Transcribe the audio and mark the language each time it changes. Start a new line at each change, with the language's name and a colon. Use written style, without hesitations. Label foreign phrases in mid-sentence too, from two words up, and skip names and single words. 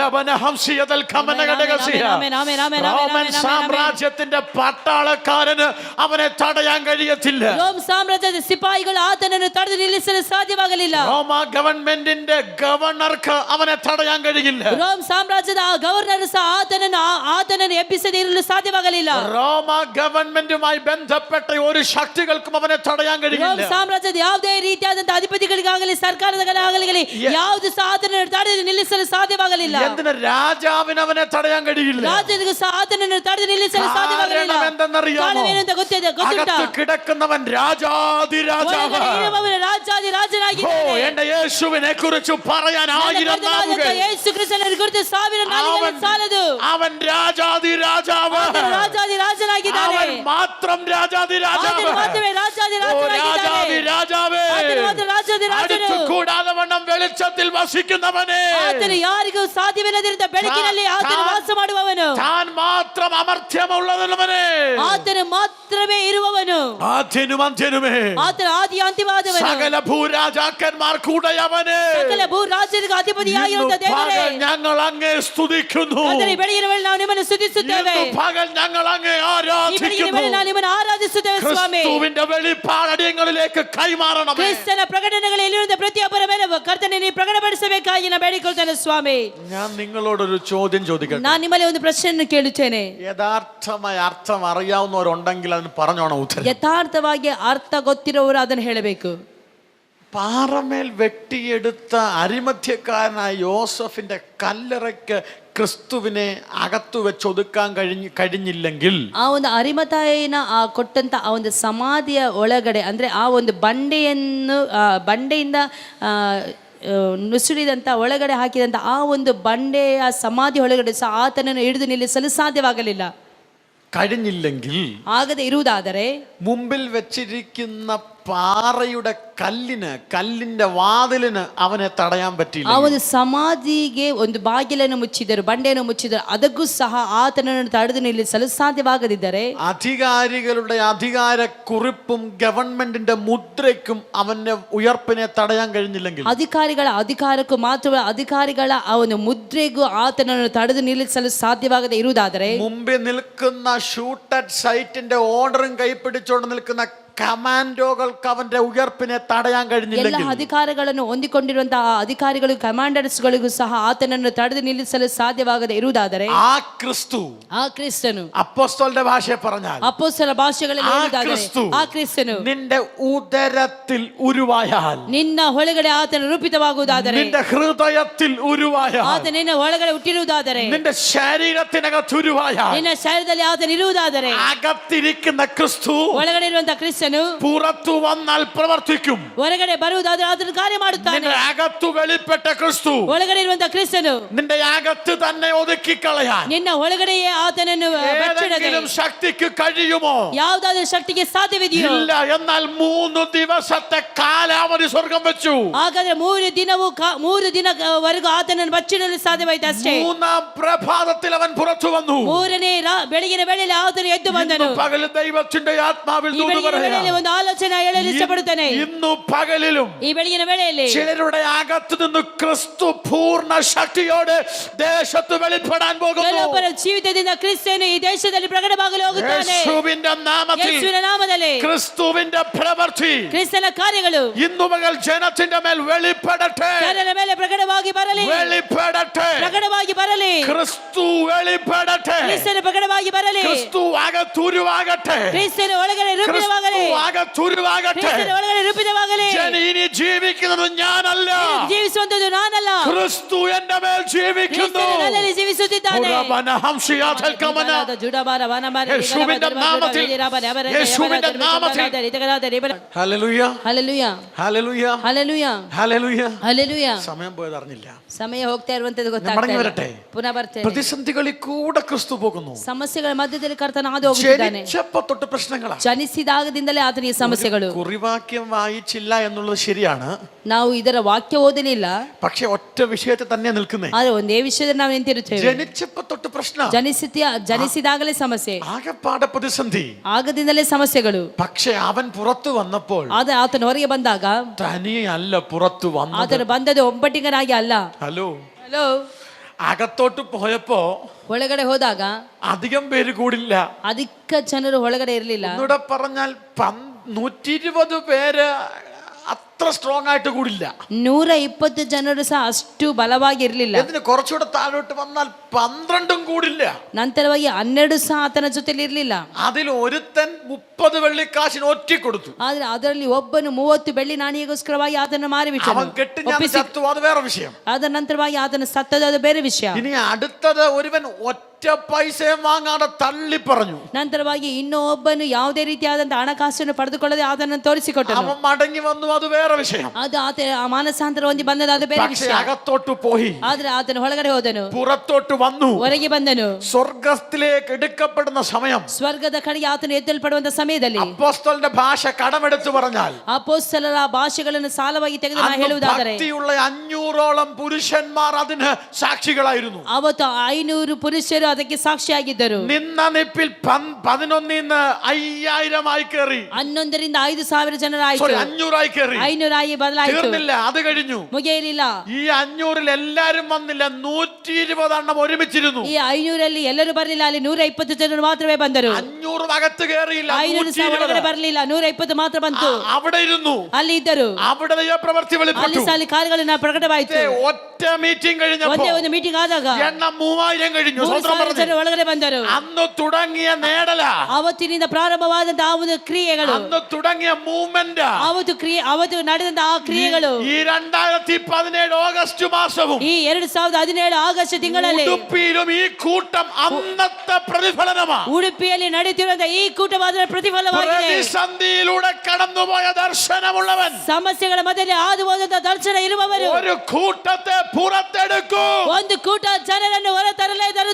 Malayalam: റോമൻ സാമ്രാജ്യത്തിന്റെ പട്ടാളക്കാരന് അവനെ തടയാൻ കഴിയത്തില്ല.
Kannada: ರೋಮ್ ಸಾಮ್ರಾಜ್ಯದ ಸಿಪಾಯಿಗಳು ಆತನನ್ನು ತಡೆದು ನಿಲ್ಲಿಸಲು ಸಾಧ್ಯವಾಗಲಿಲ್ಲ.
Malayalam: റോമ ഗവൺമെന്റിന്റെ ഗവർണർക്ക് അവനെ തടയാൻ കഴിയില്ല.
Kannada: ರೋಮ್ ಸಾಮ್ರಾಜ್ಯದ ಆ ಗವರ್ನರ್ ಸಹ ಆತನನ್ನು ಎಬ್ಬಿಸದೆ ಇರಲು ಸಾಧ್ಯವಾಗಲಿಲ್ಲ.
Malayalam: റോമ ഗവൺമെന്റുമായി ബന്ധപ്പെട്ട ഒരു ശക്തികൾക്കും അവനെ തടയാൻ കഴിയില്ല.
Kannada: ರೋಮ್ ಸಾಮ್ರಾಜ್ಯದ ಯಾವುದೇ ರೀತಿಯಾದಂತಹ ಅಧಿಪತಿಗಳಿಗಾಗಲಿ ಸರ್ಕಾರದಗಳಾಗಲಿ ಯಾವುದು ಸಹ ಆತನನ್ನು ತಡೆದು ನಿಲ್ಲಿಸಲು ಸಾಧ್ಯವಾಗಲಿಲ್ಲ.
Malayalam: എന്തിന് രാജാവിന് അവനെ തടയാൻ കഴിയില്ല.
Kannada: ರಾಜನಿಗೂ ಸಹ ಆತನನ್ನು ತಡೆದು ನಿಲ್ಲಿಸಲು ಸಾಧ್ಯವಾಗಲಿಲ್ಲ. ಕಾರಣವೇನೆಂತ ಗೊತ್ತುಂಟಾ?
Malayalam: കിടക്കുന്നവൻ രാജാതിരാജാവാണ്. എന്റെ യേശുവിനെ കുറിച്ച് പറയാൻ ആയിരം നാവുകൾ. യേശു ക്രിസ്തുവിനെ കുറിച്ച് 1000 നാവുകൾ സാലದು. അവൻ രാജാതിരാജാവ്.
Kannada: രാജാതിരാജനാಗಿದ್ದಾನೆ.
Malayalam: അവൻ മാത്രം രാജാതിരാജാവ്. രാജാതിരാജാവേ, അടുത്തു കൂടാതെ വണ്ണം വെളിച്ചത്തിൽ വസിക്കുന്നവനെ,
Kannada: ಆತನು ಯಾರಿಗೂ ಸಾಧ್ಯವಿಲ್ಲದಿರುವ ಬೆಳಕಿನಲ್ಲಿ ಆತನು ವಾಸ ಮಾಡುವವನು,
Malayalam: താൻ മാത്രം അമർത്യമുള്ളവനെ,
Kannada: ಆತನು ಮಾತ್ರವೇ ಇರುವವನು,
Malayalam: ആദ്യനും അന്ത്യനുമേ,
Kannada: ಆತನು ಆದಿ ಅಂತ್ಯವಾದವನು,
Malayalam: സകല ഭൂരാജാക്കന്മാർക്ക് ഉടയവനെ,
Kannada: ಸಕಲ ಭೂರಾಜರಿಗೆ ಅಧಿಪತಿಯಾಗಿರುವ ದೇವರೇ,
Malayalam: ഞങ്ങൾ അങ്ങേ സ്തുതിക്കുന്നു.
Kannada: ಆತನ ಬೆಳಗಿನ ವೇಳೆ ನಾವು ನಿಮ್ಮನ್ನು ಸ್ತುತಿಸುತ್ತೇವೆ.
Malayalam: പകൽ ഞങ്ങൾ അങ്ങേ
Kannada: ಈ ಬೆಳಗಿನ ವೇಳೆ
Malayalam: ആരാധിക്കുന്നു.
Kannada: ನಾವು ನಿಮ್ಮನ್ನು ಆರಾಧಿಸುತ್ತೇವೆ ಸ್ವಾಮಿ.
Malayalam: ക്രിസ്തുവിന്റെ വെളിപ്പാടടിയങ്ങളിലേക്ക് കൈമാറണം.
Kannada: ಕ್ರಿಸ್ತನ ಪ್ರಕಟಣೆಗಳಿರುವಂತಹ ಪ್ರತಿಯೊಬ್ಬರ ಮೇಲೆ ಕರ್ತನೆ ನೀನು ಪ್ರಕಟಪಡಿಸಬೇಕಾಗಿ ನಾನು ಬೇಡಿಕೊಳ್ತೇನೆ ಸ್ವಾಮಿ.
Malayalam: ഞാൻ നിങ്ങളോടൊരു ചോദ്യം ചോദിക്കട്ടെ.
Kannada: ನಾನು ನಿಮ್ಮಲ್ಲಿ ಒಂದು ಪ್ರಶ್ನೆಯನ್ನು ಕೇಳುತ್ತೇನೆ.
Malayalam: യഥാർത്ഥമായ അർത്ഥം അറിയാവുന്നവരുണ്ടെങ്കിൽ അതിന് പറഞ്ഞോണം ഉത്തരം.
Kannada: ಯಥಾರ್ಥವಾಗಿ ಅರ್ಥ ಗೊತ್ತಿರೋರು ಅದನ್ನು ಹೇಳಬೇಕು.
Malayalam: പാറമേൽ വെട്ടിയെടുത്ത അരിമധ്യക്കാരനായ യോസഫിന്റെ കല്ലറയ്ക്ക് ക്രിസ്തുവിനെ അകത്തു വെച്ചൊതുക്കാൻ കഴിഞ്ഞില്ലെങ്കിൽ,
Kannada: ಆ ಒಂದು ಅರಿಮಥಾಯಿನ ಕೊಟ್ಟಂತ ಆ ಒಂದು ಸಮಾಧಿಯ ಒಳಗಡೆ ಅಂದ್ರೆ ಆ ಒಂದು ಬಂಡೆಯಿಂದ ನುಸುಳಿದಂತ ಒಳಗಡೆ ಹಾಕಿದಂತ ಆ ಒಂದು ಬಂಡೆಯ ಸಮಾಧಿ ಒಳಗಡೆ ಸಹ ಆತನನ್ನು ಹಿಡಿದು ನಿಲ್ಲಿಸಲು ಸಾಧ್ಯವಾಗಲಿಲ್ಲ.
Malayalam: കഴിഞ്ഞില്ലെങ്കിൽ,
Kannada: ಆಗದೆ ಇರುವುದಾದರೆ,
Malayalam: മുമ്പിൽ വെച്ചിരിക്കുന്ന പാറയുടെ കല്ലിന്റെ വാതിലിന് അവനെ തടയാൻ പറ്റില്ല.
Kannada: ಆ ಒಂದು ಸಮಾಧಿಗೆ ಒಂದು ಬಾಗಿಲನ್ನು ಮುಚ್ಚಿದರು, ಬಂಡೆಯನ್ನು ಮುಚ್ಚಿದರು, ಅದಕ್ಕೂ ಸಹ ಆತನನ್ನು ತಡೆದು ನಿಲ್ಲಿಸಲು ಸಾಧ್ಯವಾಗದಿದ್ದರೆ
Malayalam: അധികാരികളുടെ അധികാര കുറിപ്പും ഗവൺമെന്റിന്റെ മുദ്രയ്ക്കും അവന്റെ ഉയർപ്പിനെ തടയാൻ കഴിഞ്ഞില്ലെങ്കിൽ,
Kannada: ಅಧಿಕಾರಿಗಳ ಅಧಿಕಾರಕ್ಕೂ ಮಾತ್ರವಲ್ಲ ಅಧಿಕಾರಿಗಳ ಆ ಒಂದು ಮುದ್ರೆಗೂ ಆತನನ್ನು ತಡೆದು ನಿಲ್ಲಿಸಲು ಸಾಧ್ಯವಾಗದೆ ಇರುವುದಾದರೆ,
Malayalam: മുമ്പിൽ നിൽക്കുന്ന
English: shooted sight's
Malayalam: ഓർഡറും കൈപ്പിടിച്ചുകൊണ്ട് നിൽക്കുന്ന കമാൻഡോകൾക്ക് അവന്റെ ഉയർപ്പിനെ തടയാൻ
Kannada: ಎಲ್ಲ
Malayalam: കഴിഞ്ഞില്ലെങ്കിൽ,
Kannada: ಅಧಿಕಾರಗಳನ್ನು ಹೊಂದಿಕೊಂಡಿರುವಂತಹ ಅಧಿಕಾರಿಗಳು ಕಮಾಂಡರ್ಸ್ಗಳಿಗೂ ಸಹ ಆತನನ್ನು ತಡೆದು ನಿಲ್ಲಿಸಲು ಸಾಧ್ಯವಾಗದೆ ಇರುವುದಾದರೆ,
Malayalam: ആ ക്രിസ്തു,
Kannada: ಆ ಕ್ರಿಸ್ತನು
Malayalam: അപ്പോസ്തലന്റെ ഭാഷയെ പറഞ്ഞാൽ
Kannada: ಅಪೊಸ್ತಲ ಭಾಷೆಗಳಲ್ಲಿ ಆ ಹೇಳುವುದಾದರೆ, ಕ್ರಿಸ್ತು ಆ ಕ್ರಿಸ್ತನು
Malayalam: നിന്റെ ഉദരത്തിൽ ഉരുവായാൽ,
Kannada: ನಿನ್ನ ಒಳಗಡೆ ಆತನ ರೂಪಿತವಾಗುವುದಾದರೆ,
Malayalam: നിന്റെ ഹൃദയത്തിൽ ഉരുവായാൽ,
Kannada: ಆತ ನಿನ್ನ ಒಳಗಡೆ ಹುಟ್ಟಿರುವುದಾದರೆ,
Malayalam: നിന്റെ ശരീരത്തിനകത്ത് ഉരുവായാൽ,
Kannada: ನಿನ್ನ ಶರೀರದಲ್ಲಿ ಆತನ ಇರುವುದಾದರೆ,
Malayalam: അകത്തിരിക്കുന്ന ക്രിസ്തു
Kannada: ಒಳಗಡೆ ಇರುವಂತಹ ಕ್ರಿಸ್ತನು
Malayalam: പുറത്തു വന്നാൽ പ്രവർത്തിക്കും.
Kannada: ಹೊರಗಡೆ ಬರುವುದಾದರೆ ಆತನ ಕಾರ್ಯ ಮಾಡುತ್ತಾನೆ.
Malayalam: നിന്റെ അകത്തു വെളിപ്പെട്ട ക്രിസ്തു
Kannada: ಒಳಗಡೆ ಇರುವಂತಹ ಕ್ರಿಸ್ತನು
Malayalam: നിന്റെ അകത്ത് തന്നെ ഒതുക്കിക്കളയാൻ
Kannada: ನಿನ್ನ ಒಳಗಡೆಯೇ ಆತನನ್ನು ಬಚ್ಚಿಡದೆ
Malayalam: ഏതെങ്കിലും ശക്തിക്ക് കഴിയുമോ?
Kannada: ಯಾವುದಾದ್ರೂ ಶಕ್ತಿಗೆ ಸಾಧ್ಯವಿದೆಯೋ?
Malayalam: ഇല്ല. എന്നാൽ 3 ദിവസത്തെ കാലാവധി സ്വർഗം വെച്ചു.
Kannada: ಹಾಗಾದ್ರೆ 3 ದಿನವರೆಗೂ ಆತನನ್ನು ಬಚ್ಚಿಡಲು ಸಾಧ್ಯವಾಯಿತು ಅಷ್ಟೇ.
Malayalam: 3-ാം പ്രഭാതത്തിൽ അവൻ പുറത്തു വന്നു.
Kannada: ಮೂರನೇ ಬೆಳಗಿನ ವೇಳೆಯಲ್ಲಿ ಆತನು ಎದ್ದು ಬಂದನು.
Malayalam: ഇന്ന് പകൽ ദൈവത്തിന്റെ ആത്മാവിൽ
Kannada: ಈ
Malayalam: ദൂത്
Kannada: ಬೆಳಗಿನ
Malayalam: പറയാം.
Kannada: ವೇಳೆಯಲ್ಲಿ ಒಂದು ಆಲೋಚನೆ ಹೇಳಲು ಇಷ್ಟಪಡುತ್ತೇನೆ.
Malayalam: ഇന്നു പകലിലും
Kannada: ಈ ಬೆಳಗಿನ ವೇಳೆಯಲ್ಲಿ
Malayalam: ചിലരുടെ അകത്ത് നിന്ന് ക്രിസ്തു പൂർണ്ണ ശക്തിയോടെ ദേശത്ത് വെളിപ്പെടാൻ പോകുന്നു.
Kannada: ಕೆಲವೊಬ್ಬರ ಜೀವಿತದಿಂದ ಕ್ರಿಸ್ತನು ಈ ದೇಶದಲ್ಲಿ ಪ್ರಕಟವಾಗಲು ಹೋಗುತ್ತಾನೆ.
Malayalam: യേശുവിന്റെ നാമത്തിൽ
Kannada: ಯೇಸುವಿನ ನಾಮದಲ್ಲಿ
Malayalam: ക്രിസ്തുവിന്റെ പ്രവൃത്തി
Kannada: ಕ್ರಿಸ್ತನ ಕಾರ್ಯಗಳು
Malayalam: ഇന്നു പകൽ ജനത്തിന്റെ മേൽ വെളിപ്പെടട്ടെ.
Kannada: ಜನರ ಮೇಲೆ ಪ್ರಕಟವಾಗಿ ಬರಲಿ,
Malayalam: വെളിപ്പെടട്ടെ.
Kannada: ಪ್ರಕಟವಾಗಿ ಬರಲಿ.
Malayalam: ക്രിസ്തു വെളിപ്പെടട്ടെ.
Kannada: ಕ್ರಿಸ್ತನ ಪ್ರಕಟವಾಗಿ ಬರಲಿ.
Malayalam: ക്രിസ്തു അകത്തുരുവാകട്ടെ.
Kannada: ಕ್ರಿಸ್ತನ ಒಳಗಡೆ ರೂಪಿತವಾಗಲಿ.
Malayalam: ക്രിസ്തു അകത്തുരുവാകട്ടെ.
Kannada: ಕ್ರಿಸ್ತನ ಒಳಗಡೆ ರೂಪಿತವಾಗಲಿ.
Malayalam: ഇനി ജീവിക്കുന്നത് ഞാനല്ല,
Kannada: ಜೀವಿಸುವಂತದ್ದು ನಾನಲ್ಲ,
Malayalam: ക്രിസ്തു എന്റെ മേൽ ജീവിക്കുന്നു.
Kannada: ಕ್ರಿಸ್ತನು ನನ್ನಲ್ಲಿ ಜೀವಿಸುತ್ತಿದ್ದಾನೆ.
Malayalam: യേശുവിന്റെ നാമത്തിൽ, യേശുവിന്റെ നാമത്തിൽ. ഹല്ലേലൂയ,
Kannada: ಹಲ್ಲೆಲೂಯಾ,
Malayalam: ഹല്ലേലൂയ,
Kannada: ಹಲ್ಲೆಲೂಯಾ,
Malayalam: ഹല്ലേലൂയ.
Kannada: ಹಲ್ಲೆಲೂಯಾ.
Malayalam: സമയം പോയത് അറിഞ്ഞില്ല.
Kannada: ಸಮಯ ಹೋಗ್ತಾ ಇರುವಂತದ್ದು
Malayalam: മടങ്ങി
Kannada: ಗೊತ್ತಾಗ್ತಾ
Malayalam: വരട്ടെ.
Kannada: ಇಲ್ಲ. ಪುನಃ ಬರ್ತೇನೆ.
Malayalam: പ്രതിസന്ധികളിൽ കൂടെ ക്രിസ്തു പോകുന്നു.
Kannada: ಸಮಸ್ಯೆಗಳ ಮಧ್ಯದಲ್ಲಿ ಕರ್ತನ ಹಾದು ಹೋಗುತ್ತಿದ್ದಾನೆ.
Malayalam: ജനിച്ചപ്പോ തൊട്ട് പ്രശ്നങ്ങളാ.
Kannada: ಜನಿಸಿದಾಗದಿಂದಲೇ ಆತನಿಗೆ ಸಮಸ್ಯೆಗಳು.
Malayalam: കുറിവാക്യം വായിച്ചില്ല എന്നുള്ളത് ശരിയാണ്.
Kannada: ನಾವು ಇದರ ವಾಕ್ಯ ಓದಲಿಲ್ಲ,
Malayalam: പക്ഷെ ഒറ്റ വിഷയത്തിൽ തന്നെ നിൽക്കുന്നേ.
Kannada: ಆದ್ರೆ ಒಂದೇ ವಿಷಯದಲ್ಲಿ ನಾವು ನಿಂತಿರುತ್ತೇವೆ.
Malayalam: ജനിച്ചപ്പോ തൊട്ട് പ്രശ്നം,
Kannada: ಜನಿಸಿದಾಗಲೇ ಸಮಸ್ಯೆ,
Malayalam: ആകെപ്പാടെ പ്രതിസന്ധി.
Kannada: ಆಗದಿಂದಲೇ ಸಮಸ್ಯೆಗಳು.
Malayalam: പക്ഷെ അവൻ പുറത്തു വന്നപ്പോൾ
Kannada: ಆದ್ರೆ ಆತನ ಹೊರಗೆ ಬಂದಾಗ
Malayalam: തനിയല്ല പുറത്തു വന്നത്.
Kannada: ಆತನು ಬಂದದ್ದು ಒಬ್ಬಟ್ಟಿಗನಾಗಿ ಅಲ್ಲ.
Malayalam: ഹലോ,
Kannada: ಹಲೋ,
Malayalam: അകത്തോട്ട് പോയപ്പോ
Kannada: ಒಳಗಡೆ ಹೋದಾಗ
Malayalam: അധികം പേര് കൂടില്ല.
Kannada: ಅಧಿಕ ಜನರು ಒಳಗಡೆ ಇರಲಿಲ್ಲ.
Malayalam: ഒന്നുകൂടെ പറഞ്ഞാൽ 120 പേര് അത്ര സ്ട്രോങ് ആയിട്ട് കൂടില്ല.
Kannada: 120 ಜನರು ಸಹ ಅಷ್ಟು ಬಲವಾಗಿ ಇರಲಿಲ್ಲ.
Malayalam: എന്തിന് കുറച്ചുകൂടെ താഴോട്ട് വന്നാൽ 12 കൂടില്ല.
Kannada: ನಂತರವಾಗಿ 12 ಸಹ ಆತನ ಜೊತೆಲಿ ಇರಲಿಲ್ಲ.
Malayalam: അതിൽ ഒരുത്തൻ 30 വെള്ളിക്കാശിന് ഒറ്റ കൊടുത്തു.
Kannada: ಆದ್ರೆ ಅದರಲ್ಲಿ ಒಬ್ಬನು 30 ಬೆಳ್ಳಿ ನಾಣ್ಯಗೋಸ್ಕರವಾಗಿ ಆತನ ಮಾರಿಬಿಟ್ಟನು.
Malayalam: അവൻ കെട്ടി ഞാൻ ചത്തു, അത് വേറെ വിഷയം.
Kannada: ಅದರ ನಂತರವಾಗಿ ಆತನ ಸತ್ತದ ಅದು ಬೇರೆ ವಿಷಯ.
Malayalam: ഇനി അടുത്തത് ഒരുവൻ ഒറ്റ പൈസയും വാങ്ങാതെ തള്ളി പറഞ്ഞു.
Kannada: ನಂತರವಾಗಿ ಇನ್ನೊಬ್ಬನು ಯಾವುದೇ ರೀತಿಯಾದಂತಹ ಹಣಕಾಸನ್ನು ಪಡೆದುಕೊಳ್ಳದೆ ಆತನನ್ನು ತೋರಿಸಿಕೊಟ್ಟನು.
Malayalam: അവൻ മടങ്ങി വന്നു, അത് വേറെ വിഷയം.
Kannada: ಅದು ಆತ ಮಾನಸಾಂತರ ಹೊಂದಿ ಬಂದದ ಅದು ಬೇರೆ
Malayalam: പക്ഷേ
Kannada: ವಿಷಯ.
Malayalam: അകത്തോട്ട് പോയി,
Kannada: ಆದ್ರೆ ಆತನ ಒಳಗಡೆ ಹೋದನು,
Malayalam: പുറത്തോട്ട് വന്നു,
Kannada: ಹೊರಗೆ ಬಂದನು.
Malayalam: സ്വർഗത്തിലേക്ക് എടുക്കപ്പെടുന്ന സമയം,
Kannada: ಸ್ವರ್ಗದ ಕಡೆಗೆ ಆತನು ಎತ್ತಲ್ಪಡುವಂತ ಸಮಯದಲ್ಲಿ
Malayalam: അപ്പോസ്തലന്റെ ഭാഷ കടമെടുത്ത് പറഞ്ഞാൽ
Kannada: ಅಪೊಸ್ತಲರ ಭಾಷೆಗಳನ್ನು ಸಾಲವಾಗಿ ತೆಗೆದು ನಾನು ಹೇಳುವುದಾದರೆ
Malayalam: ഭക്തിയുള്ള 500ഓളം പുരുഷന്മാർ അതിന് സാക്ഷികളായിരുന്നു.
Kannada: ಅವತ್ತು 500 ಪುರುಷರು ಅದಕ್ಕೆ ಸಾಕ್ಷಿಯಾಗಿದ್ದರು.
Malayalam: നിന്ന നിപ്പിൽ 11 5000 ആയി കയറി.
Kannada: 11ರಿಂದ 5000 ಜನರಾಯಿತು.
Malayalam: 500 ആയി കയറി.
Kannada: 500 ಆಗಿ ಬದಲಾಯಿತು.
Malayalam: തീർന്നില്ല, അത് കഴിഞ്ഞു.
Kannada: ಮುಗಿಯಲಿಲ್ಲ.
Malayalam: ഈ 500ൽ എല്ലാരും വന്നില്ല, 120 എണ്ണം ഒരുമിച്ചിരുന്നു.
Kannada: ಈ 500ರಲ್ಲಿ ಎಲ್ಲರೂ ಬರಲಿಲ್ಲ, ಅಲ್ಲಿ 120 ಜನರು ಮಾತ್ರವೇ ಬಂದರು.
Malayalam: 500 ಅಗത്ത് കയറിയില്ല,
Kannada: 500 ಒಳಗಡೆ ಬರಲಿಲ್ಲ, 120 ಮಾತ್ರ ಬಂತು.
Malayalam: അവിടെ ഇരുന്നു,
Kannada: ಅಲ್ಲಿ ಇದ್ದರು.
Malayalam: അവിടെ പ്രവൃത്തി
Kannada: ಅಲ್ಲಿ
Malayalam: വെളിപ്പെട്ടു.
Kannada: ಸಾಲಿ ಕಾರ್ಯಗಳನ್ನ ಪ್ರಕಟವಾಯಿತು.
Malayalam: ഒറ്റ മീറ്റിംഗ് കഴിഞ്ഞപ്പോൾ
Kannada: ಒಂದೇ ಒಂದು ಮೀಟಿಂಗ್ ಆದಾಗ
Malayalam: എണ്ണം 3000 കഴിഞ്ഞു.
Kannada: 3000 ಜನರು ಒಳಗಡೆ ಬಂದರು.
Malayalam: അന്ന് തുടങ്ങിയ നേടല,
Kannada: ಅವತ್ತಿನಿಂದ ಪ್ರಾರಂಭವಾದಂತಹ ಆ ಒಂದು ಕ್ರಿಯೆಗಳು,
Malayalam: അന്ന് തുടങ്ങിയ മൂവ്മെന്റ്,
Kannada: ಅವತ್ತು ನಡೆದಂತಹ ಆ ಕ್ರಿಯೆಗಳು
Malayalam: ഈ 2017 ഓഗസ്റ്റ് മാസവും
Kannada: ಈ 2017 ಆಗಸ್ಟ್ ತಿಂಗಳಲ್ಲಿ
Malayalam: ഉടുപ്പിയിലും ഈ കൂട്ടം അന്നത്തെ പ്രതിഫലനമാണ്.
Kannada: ಉಡುಪಿಯಲ್ಲಿ ನಡೆಯುತ್ತಿರುವಂತಹ ಈ ಕೂಟವಾದ ಪ್ರತಿಫಲವಾಗಿದೆ.
Malayalam: പ്രതിസന്ധിയിലൂടെ കടന്നുപോയ ദർശനമുള്ളവൻ,
Kannada: ಸಮಸ್ಯೆಗಳ ಮಧ್ಯದಲ್ಲಿ ಹಾದು ಹೋದಂತಹ ದರ್ಶನ ಇರುವವರು
Malayalam: ഒരു കൂട്ടത്തെ പുറത്തെടുക്കൂ.
Kannada: ಒಂದು ಕೂಟ ಜನರನ್ನು ಹೊರತರಲೇ ತರುತ್ತಾರೆ.